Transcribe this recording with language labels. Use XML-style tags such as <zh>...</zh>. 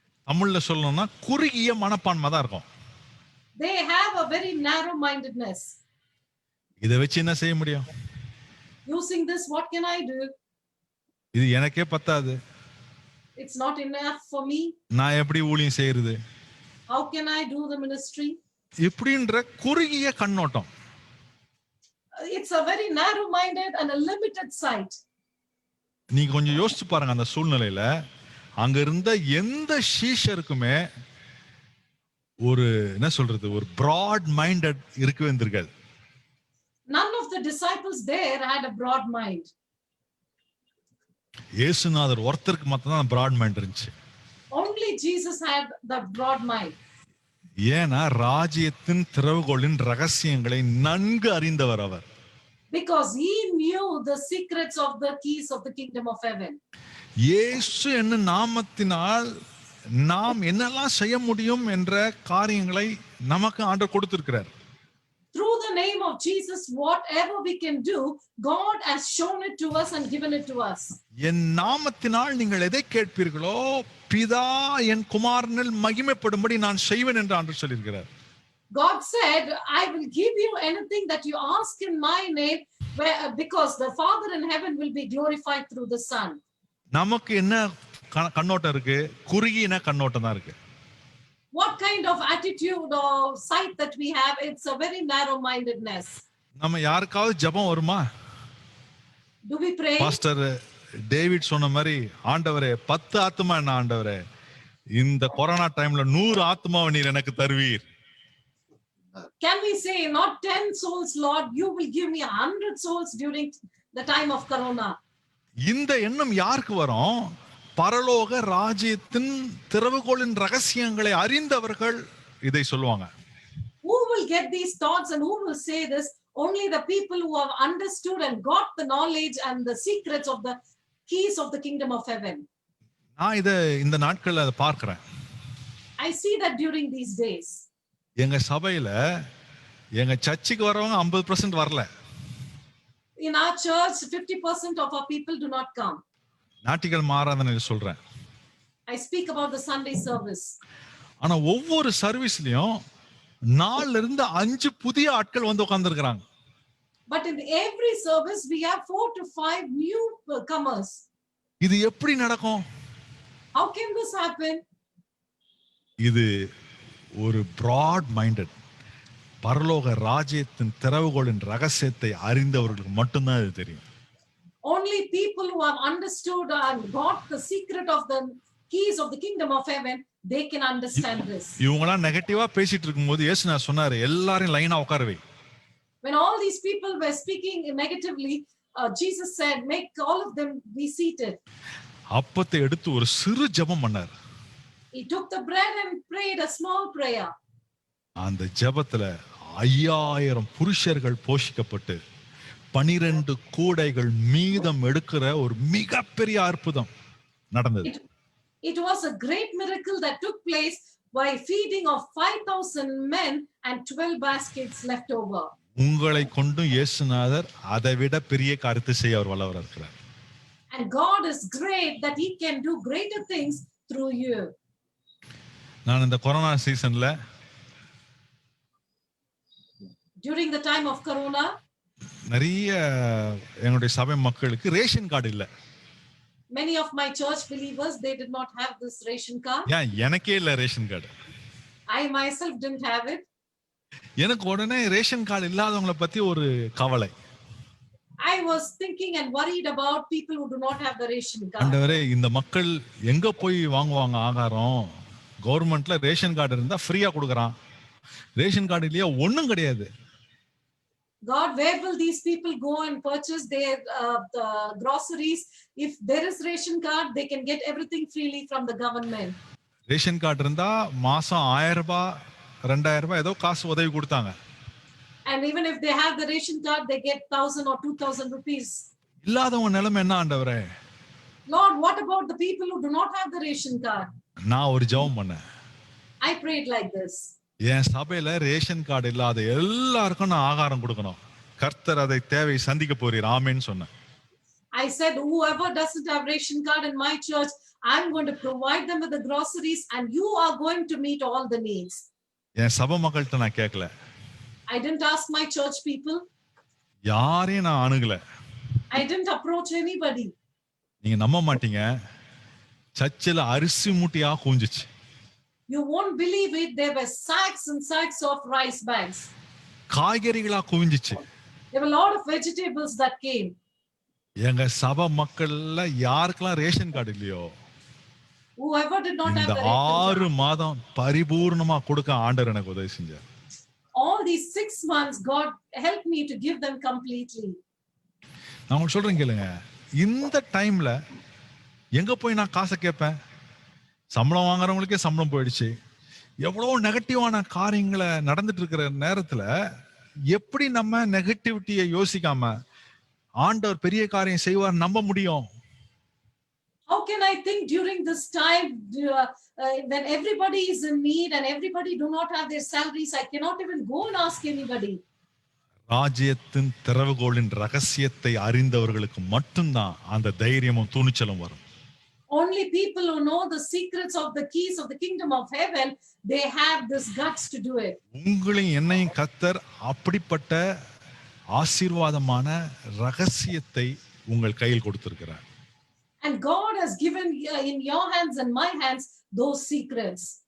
<ta>தமிழ்ல சொல்லணும்னா குறுகிய மனப்பான்மை தான் இருக்கும்.</ta> <en>They have a very narrow mindedness.</en> <ta>இதை வச்சு என்ன செய்ய முடியும்?</ta> <en>Using this, what can I do?</en> <ta>இது எனக்கே பத்தாது,</ta> <en>It's not enough for me.</en> <ta>நான் எப்படி ஊழியம் செய்யறது?</ta> <en>How can I do the ministry?</en> <ta>இப்படின்ற குறுகிய கண்ணோட்டம்.</ta> <en>It's a very narrow minded and a limited sight.</en> <ta>நீங்க கொஞ்சம் யோசிச்சு பாருங்க, அந்த சூழ்நிலையில அங்க இருந்த எந்த சீஷருக்குமே ஒரு என்ன சொல்றது, ஒரு பிராட் மைண்டட் இருக்கவே இருந்திருக்காது.</ta> <en>None of the disciples there had a broad mind.</en> <ta>இயேசுநாதர் ஒருத்தருக்கு மட்டும் தான் பிராட் மைண்ட் இருந்துச்சு.</ta> <en>Only Jesus had the broad mind.</en> <ta>ஏன்னா ராஜ்யத்தின் திறவுகோலின் ரகசியங்களை நன்கு அறிந்தவர் அவர்.</ta> <en>Because he knew the secrets of the keys of the kingdom of heaven.</en> <ta>இயேசு என்ன நாமத்தினால் நாம் என்னெல்லாம் செய்ய முடியும் என்ற காரியங்களை நமக்கு ஆண்டவர் கொடுத்திருக்கிறார்.</ta> <en>Through the name of Jesus, whatever we can do, God has shown it to us and given it to us.</en> <ta>என் நாமத்தினால் நீங்கள் எதை கேட்பீர்களோ பிதா என் குமாரனில் மகிமைப்படும்படி நான் செய்வேன் என்று ஆண்டவர் சொல்லியிருக்கிறார்.</ta> <en>God said, I will give you anything that you ask in my name, because the Father in heaven will be glorified through the Son.</en> <ta>நமக்கு என்ன கண்ணோட்டம் இருக்கு? குறுகிய கண்ணோட்டம் தான் இருக்கு.</ta> <en>What kind of attitude or sight that we have? It's a very narrow mindedness.</en> <ta>நம்ம யாருக்காவது ஜெபம் வருமா?</ta> <en>Do we pray?</en> <ta>Pastor David சொன்ன மாதிரி, ஆண்டவரே 10 ஆத்துமா என்ன ஆண்டவரே, இந்த கொரோனா டைம்ல 100 ஆத்துமாவை நீர் எனக்கு தருவீர்.</ta> <en>Can we say not 10 souls, Lord, you will give me 100 souls during the time of corona?</en> <ta>இந்த எண்ணம் யாருக்கு வரும்? பரலோக ராஜ்யத்தின் திறவுகோலின் ரகசியங்களை அறிந்தவர்கள் இதை சொல்லுவாங்க.</ta> <en>Who will get these thoughts and who will say this? Only the people who have understood and got the knowledge and the secrets of the keys of the kingdom of heaven.</en> <ta>நான் இந்த நாட்கள்ல அதை பார்க்கிறேன்.</ta> <en>I see that during these days.</en> <ta>எங்க சபையில எங்க சர்ச்சுக்கு வரவங்க 50% வரல.</ta> <en>In our church, 50% of our people do not come.</en> <ta>ஞாயிற்றுக்கிழமை ஆராதனை சொல்றேன்.</ta> <en>I speak about the Sunday service.</en> <ta>ஆனா ஒவ்வொரு சர்வீஸ்லயும் 4 இருந்து 5 புதிய ஆட்கள் வந்து உட்கார்ந்திருக்காங்க.</ta> <en>But in every service we have 4 to 5 new comers.</en> <ta>இது எப்படி நடக்கும்?</ta> <en>How can this happen?</en> <ta>இது ஒரு broad minded பரலோக ராஜ்யத்தின் திறவுகோலின் ரகசியத்தை அறிந்தவர்களுக்கு மட்டும்தான் இது தெரியும்.</ta> <en>Only people who have understood and got the secret of the keys of the kingdom of heaven, they can understand this.</en> <ta>இவங்கலாம் நெகட்டிவா பேசிட்டு இருக்கும்போது இயேசு சொன்னாரு, எல்லாரையும் லைனா உட்கார வை.</ta> <en>When all these people were speaking negatively, Jesus said, make all of them be seated.</en> <ta>அப்பத்தை எடுத்து ஒரு சிறு ஜெபம் பண்ணார்.</ta> <en>He took the bread and prayed a small prayer.</en> <ta>அந்த ஜெபத்துல 5000 புருஷர்கள் போஷிக்கப்பட்டு 12 கூடைகள் மீதம் எடுக்கிற ஒரு மிகப்பெரிய அற்புதம் நடந்தது.</ta> <en>It was a great miracle that took place. while feeding of 5,000 men and 12 baskets left over.</en> <ta>உங்களை கொண்டு இயேசுநாதர் அதை விட பெரிய காரியத்தை செய்ய அவர் வல்லவராக இருக்கிறார்.</ta> <en>And God is great that he can do greater things through you.</en> <ta>நான் இந்த கொரோனா சீசன்ல</ta> <en>During the time of Corona,</en> <ta>நிறைய எங்களுடைய சபை மக்களுக்கு ரேஷன் கார்டு இல்ல.</ta> <en>many of my church believers, they did not have this ration card.</en> <ta>ஏன் எனக்கே இல்ல ration card.</ta> <en>I myself didn't have it.</en> <ta>எனக்கு உடனே ரேஷன் கார்டு இல்லாதவங்களை பத்தி ஒரு கவலை.</ta> <en>I was thinking and worried about people who do not have the ration card.</en> <ta>ஆண்டவரே, இந்த மக்கள் எங்க போய் வாங்குவாங்க ஆகாரம்? கவர்மெண்ட்ல ரேஷன் கார்டு இருந்தா ஃப்ரீயா கொடுக்கறான். ரேஷன் கார்டு இல்லையா ஒண்ணும் கிடையாது.</ta> <en>God, where will these people go and purchase their groceries? If there is ration card, they can get everything freely from the government.</en> <ta>Ration card இருந்தா மாசம் 1000 ரூபாய் 2000 ரூபாய் ஏதோ காசு உதவி கொடுத்தாங்க.</ta> <en>And even if they have the ration card, they get 1,000 or 2,000 rupees.</en> <ta>இல்லாதவங்க நிலைமை என்ன ஆண்டவரே?</ta> <en>Lord, what about the people who do not have the ration card?</en> <ta>நான் ஒரு ஜெபம் பண்ணேன்.</ta> <en>I prayed like this.</en> <ta>என் சபையில ரேஷன் கார்டு இல்லாத எல்லாருக்கும் நான் ஆகாரம் கொடுக்கணும். கர்த்தர் அதை தேவை சந்திக்க போறீர். ஆமென்னு சொன்னேன்.</ta> <en>I said, whoever doesn't have ration card in my church, I'm going to provide them with the groceries and you are going to meet all the needs.</en> <ta>என் சபை மக்கள்கிட்ட நான் கேட்கல.</ta> <en>I didn't ask my church people.</en> <ta>யாரையும் நான் அணுகல.</ta> <en>I didn't approach anybody.</en> <ta>நீங்க நம்ப மாட்டீங்க, சர்ச்சில் அரிசி மூட்டையா குஞ்சிச்சு.</ta> <en>You won't believe it. There were sacks and sacks of rice bags.</en> <ta>காய்கறிகளா குவிஞ்சிச்சு.</ta> <en>There were a lot of vegetables that came.</en> <ta>எங்க சபை மக்கள்ல யாருக்கெல்லாம் ரேஷன் கார்டு இல்லையோ,</ta> <en>Whoever did not have</en> <ta>இந்த</ta> <en>the ration</en> <ta>6</ta> <en>card,</en> <ta>மாதம் பரிபூர்ணமா கொடுக்க ஆண்டவர் எனக்கு உதவி செஞ்சார்.</ta> <en>all these 6 months, God helped me to give them completely.</en> <ta>நான் உங்களுக்கு சொல்றேன் கேளுங்க, இந்த டைம்ல எங்க போய் நான் காசை கேட்பேன்? சம்பளம் வாங்குறவங்களுக்கே சம்பளம் போயிடுச்சு. எவ்வளவு நெகட்டிவான காரியங்களை நடந்துட்டு இருக்கிற நேரத்துல எப்படி நம்ம நெகட்டிவிட்டியை யோசிக்காம ஆண்டவர் பெரிய காரியம் செய்வார் நம்ப முடியும்?</ta> <en>How can I think during this time when everybody is in need and everybody do not have their salaries? I cannot even go and ask anybody.</en> <ta>ராஜ்யத்தின் திறவுகோலின் ரகசியத்தை அறிந்தவர்களுக்கு மட்டும்தான் அந்த தைரியமும் துணிச்சலும் வரும்.</ta> <en>Only people who know the secrets of the keys of the kingdom of heaven, they have this guts to do it.</en> <ta>உங்களையும் என்னையும் கர்த்தர் அப்படிப்பட்ட ஆசீர்வாதமான ரகசியத்தை உங்கள் கையில் கொடுத்திருக்கிறார்.</ta> <en>And God has given in your hands and my hands those secrets.</en>